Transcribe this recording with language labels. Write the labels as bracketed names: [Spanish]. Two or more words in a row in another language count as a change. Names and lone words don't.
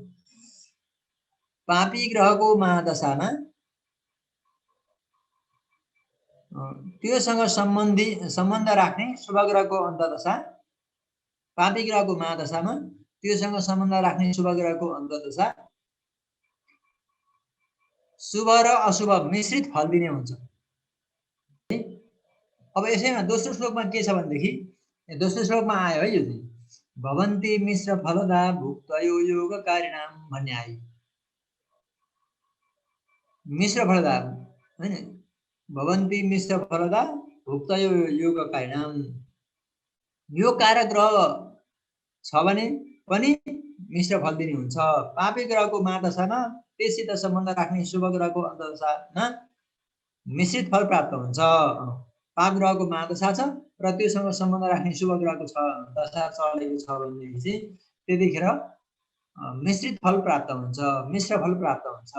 [Nepali] पापी ग्रहको महादशामा त्योसँग सम्बन्ध राख्ने शुभ ग्रहको अन्तर्दशा, पापी ग्रहको महादशामा त्योसँग सम्बन्ध राख्ने शुभ ग्रहको अन्तर्दशा शुभ र अशुभ मिश्रित फल दिने हुन्छ। अब यसैमा दोस्रो श्लोकमा के छ भनेदेखि, दोस्रो श्लोकमा आयो है, यो चाहिँ [Sanskrit] भवन्ति मिश्र फलदा भुक्तयो योगकारिणाम [Nepali] भन्ने आयो। [Sanskrit] मिश्र फलदा [Nepali] हैन, [Sanskrit] भवन्ति मिश्र फलदा भुक्तयो योगकारिणाम। [Nepali] यो कारक ग्रह छ भने पनि मिश्र फल दिने हुन्छ। पापी ग्रहको महादशामा त्यससित सम्बन्ध राख्ने शुभ ग्रहको अन्तर्दशामा मिश्रित फल प्राप्त हुन्छ। पाप ग्रहको महादशा छ र त्योसँग सम्बन्ध राख्ने शुभ ग्रहको दशा चलेको छ भनेदेखि चाहिँ त्यतिखेर मिश्रित फल प्राप्त हुन्छ, मिश्र फल प्राप्त हुन्छ।